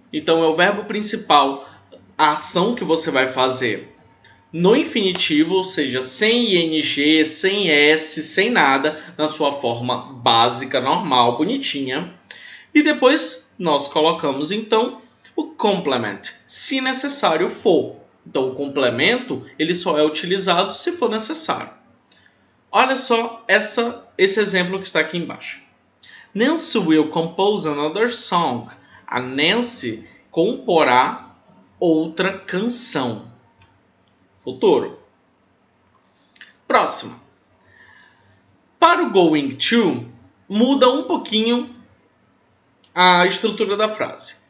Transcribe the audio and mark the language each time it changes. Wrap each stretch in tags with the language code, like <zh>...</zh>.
<pt>Então, é o verbo principal, a ação que você vai fazer no infinitivo, ou seja, sem ing, sem s, sem nada, na sua forma básica, normal, bonitinha. E depois nós colocamos então o complement, se necessário for. Então o complemento ele só é utilizado se for necessário. Olha só esse exemplo que está aqui embaixo.</pt> <en>Nancy will compose another song.</en> <pt>A Nancy comporá outra canção. Futuro. Próximo. Para o going to, muda um pouquinho a estrutura da frase.</pt>